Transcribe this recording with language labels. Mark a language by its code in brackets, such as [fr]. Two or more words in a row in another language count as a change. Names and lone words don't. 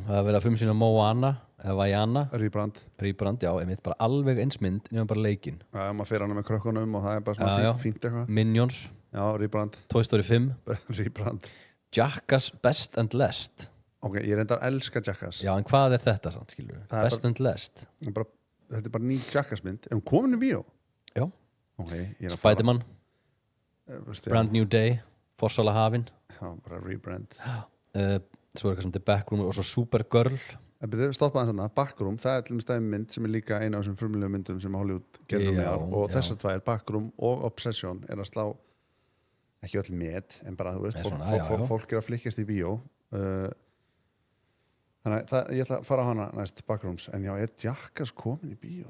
[is] Það er verið að frumsýna Moana eða Vaiana Rýbrand, já, einmitt bara alveg eins mynd nema bara leikinn. Já, maður fer hana með krökkunum og það er bara svona fínt eitthvað. Minions, já, Rýbrand, Toy Story 5 Rýbrand, Jackass Best and Last. Ok, ég reyndar að elska Jackass. Já, en hvað er þetta samt, skilur við? Best and Last. Þetta er bara ný Jackass mynd. Er hún komin í bíó? Já. Okay, Spiderman, Brand New Day, Forsala hafin. Já, bara Rýbrand. Svo er eitthvað sem The Backroom og svo Supergirl. Stoppaði þarna, Backroom, það er til dæmis mynd sem er líka eina af þessum frumlegu myndum sem Hollywood gerður með og þessar tvær, Backroom og Obsession er að slá ekki öll met, en bara þú veist fólk er að flikkast í bíó þannig að ég ætla að fara á hana næst Backrooms, en já, er Jackass komin í bíó?